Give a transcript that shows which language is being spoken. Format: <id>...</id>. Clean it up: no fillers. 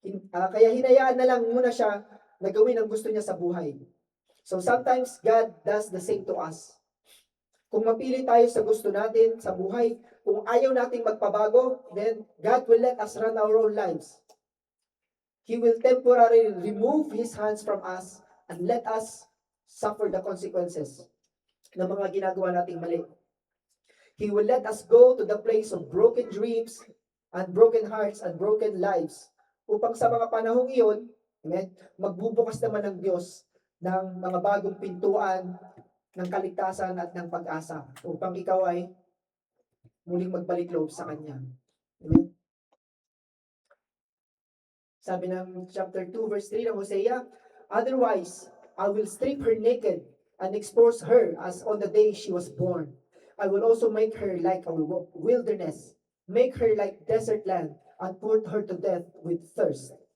<tl>Kaya hinayaan na lang muna siya na gawin ang gusto niya sa buhay.</tl> <en>So, sometimes God does the same to us.</en> <tl>Kung mapili tayo sa gusto natin sa buhay, kung ayaw nating magpabago,</tl> <en>then God will let us run our own lives. He will temporarily remove His hands from us and let us suffer the consequences</en> <tl>ng mga ginagawa nating mali.</tl> <en>He will let us go to the place of broken dreams and broken hearts and broken lives</en> <tl>upang sa mga panahong iyon, amen, magbubukas naman ng Diyos ng mga bagong pintuan ng kaligtasan at ng pag-asa upang ikaw ay muling magbalik loob sa Kanya. Amen? Sabi ng</tl> <en>chapter 2 verse 3 ng Hosea, otherwise, I will strip her naked and expose her as on the day she was born. I will also make her like a wilderness, make her like desert land, and put her to death with thirst.</en>